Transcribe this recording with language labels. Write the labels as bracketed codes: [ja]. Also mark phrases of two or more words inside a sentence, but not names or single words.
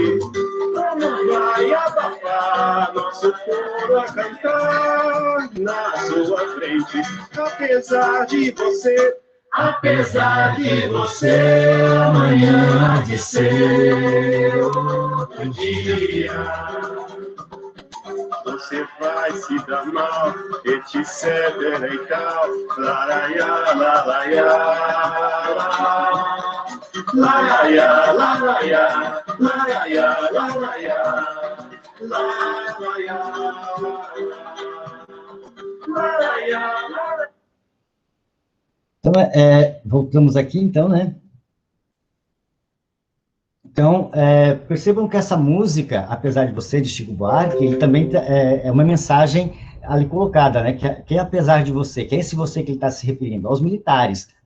[pt] Como vai abafar nosso coro a cantar na sua frente? Apesar de você, amanhã há de ser outro dia. Você vai se dar mal, etc e tal. Laraiá, laraiá, laraiá, laraiá, laraiá, laraiá, laraiá, laraiá. Então, voltamos aqui, então, né? Então, percebam que essa música, apesar de você, de Chico Buarque, ele também é uma mensagem ali colocada, né? Que apesar de você, que é esse você que ele está se referindo, aos militares, né?